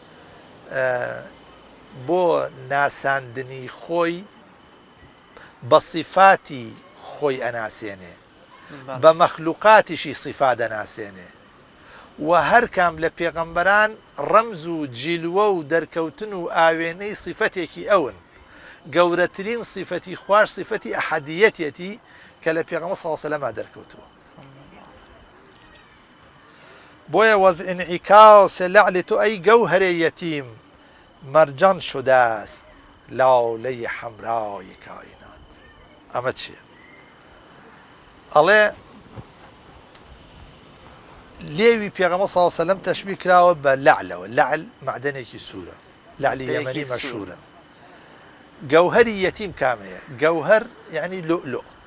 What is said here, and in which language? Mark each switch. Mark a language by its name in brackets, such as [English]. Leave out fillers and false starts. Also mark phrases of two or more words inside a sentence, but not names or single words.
[Central Kurdish] بۆ ناساندنی خۆی بە صیفاتی خۆی ئەناسێنێ، بە مەخلوقاتیشی صیفا دەناسێنێ، و هەرکام لە پێغەمبەران ڕەمز و جیلوە و دەرکەوتن و ئاوێنەی صیفەتێکی ئەون گەورەترین صیفەتی خوار صیفەتی ئەحەدیەتێتی کە لە پێغەمبەر [Arabic] صلی الله علیه و سلم [Central Kurdish] دەرکەوتووە بۆیە [Persian] وەز انعکاس لعل تو ئەی گەوهەرێ یەتیم مەرجان شده است لاله حمرای کائنات [Central Kurdish] ئەمە چییە ئەڵێ لێوی پێغەمبەر [Arabic] صلی الله علیه و سلم [Central Kurdish] تەشبیه کراوە بە لەعلەوە لەعل معدنێکی سوورە لەعلی یەمەنی مەشهورە گەوهەری یەتیم کامەیە گەوهەر یعنی لؤلؤ